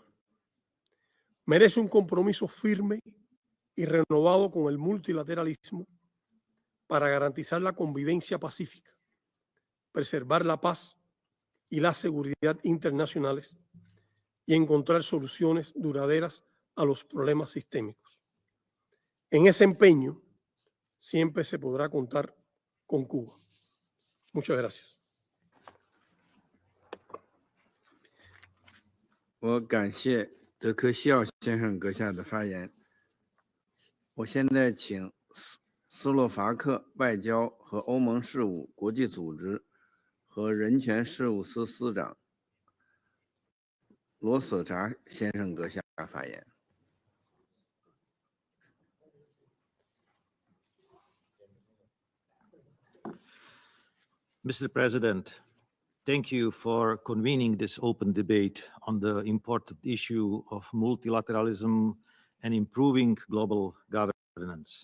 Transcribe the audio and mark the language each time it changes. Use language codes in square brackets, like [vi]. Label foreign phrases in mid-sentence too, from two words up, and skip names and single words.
[es] Merece un compromiso firme y renovado con el multilateralismo para garantizar la convivencia pacífica, preservar la paz y la seguridad internacionales y encontrar soluciones duraderas a los problemas sistémicos. En ese empeño siempre se podrá contar con Cuba. Muchas gracias. [zh] 我感谢德科西奥先生阁下的发言。我现在请斯洛伐克外交和欧盟事务国际组织和人权事务司司长罗索查先生阁下发言。 [en] Mr. President, thank you for convening this open debate on the important issue of multilateralism and improving global governance.